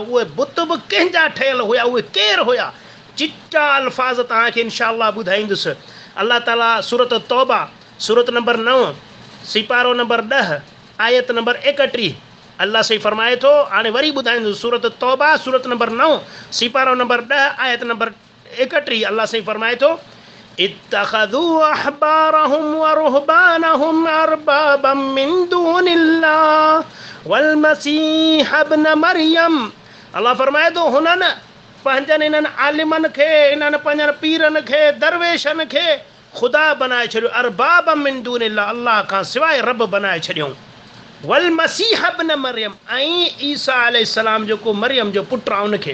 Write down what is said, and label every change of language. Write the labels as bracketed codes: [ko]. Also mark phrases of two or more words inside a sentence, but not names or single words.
[sd] उहे बुत बि कंहिंजा ठहियल हुया, उहे केरु हुया। चिटा अल्फाज़ तव्हांखे इंशाअल्लाह ॿुधाईंदुसि। अल्लाह ताला सूरत तौबा सूरत नंबर 9 सिपारो नंबर 10 आयत नंबर 31 अल्लाह सही फरमाए थो। हाणे वरी ॿुधाईंदुसि सूरत तौबा सूरत नंबर 9 सिपारो नंबर 10 आयत नंबर 31 अल्लाह सही फरमाए थो [ar] اتخذوا أحبارهم ورهبانهم أربابا من دون الله والمسيح ابن مريم. [sd] अल्लाह फरमाए थो हुननि पंहिंजनि इन्हनि आलिमनि खे, इन्हनि पंहिंजनि पीरनि खे, दरवेशनि खे ख़ुदा बनाए छॾियो, [ar] أرباب من دون الله, [sd] अल्लाह खां सवाइ रब बनाए छॾियऊं। [ar] والمسيح ابن مريم, [sd] ऐं ईसा अलैहिस्सलाम जेको मरियम जो पुटु आहे उनखे।